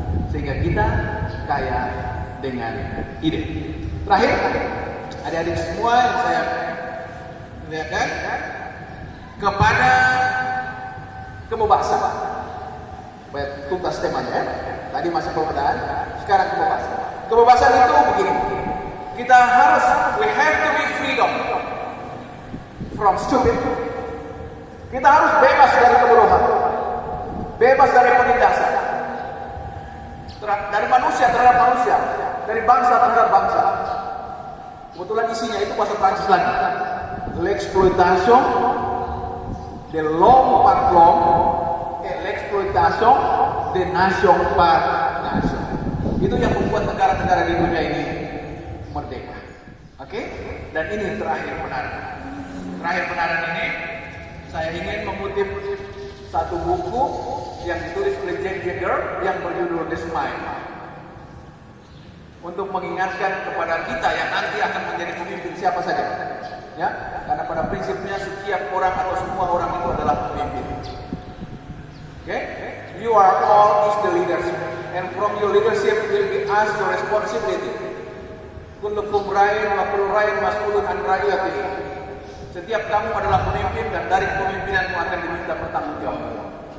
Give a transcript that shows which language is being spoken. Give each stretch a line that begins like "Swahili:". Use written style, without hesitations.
Indonesian: Sehingga kita kaya dengan ide. Terakhir, adik-adik semua yang saya ya kan? Kepada kebebasan. Baik, tuntas temanya ya. Tadi masa pembedaan, sekarang kebebasan. Kebebasan itu begini.
English: We have to be freedom from stupid.
Indonesian: Kita harus bebas dari kebodohan, bebas dari penindasan, dari manusia terhadap manusia, dari bangsa terhadap bangsa. Kebetulan isinya itu bahasa Prancis lagi.
French: L'exploitation de l'homme par l'homme et l'exploitation de nation par nation.
Indonesian: Itu yang membuat negara-negara di dunia ini merdeka. Oke? Dan ini terakhir penaran. Terakhir penaran ini saya ingin mengutip satu buku yang ditulis oleh Jack Jagger yang berjudul The Smile, untuk mengingatkan kepada kita yang nanti akan menjadi pemimpin siapa saja, ya, karena pada prinsipnya setiap orang atau semua orang itu adalah pemimpin.
English: Okay? You are all is the leadership, and from your leadership will be asked your responsibility.
Arabic: Kullukum ra'in wa kullu ra'in mas'ulun an ra'iyatihi.
Indonesian: Setiap kamu adalah pemimpin dan dari kepemimpinanmu akan diminta pertanggungjawaban.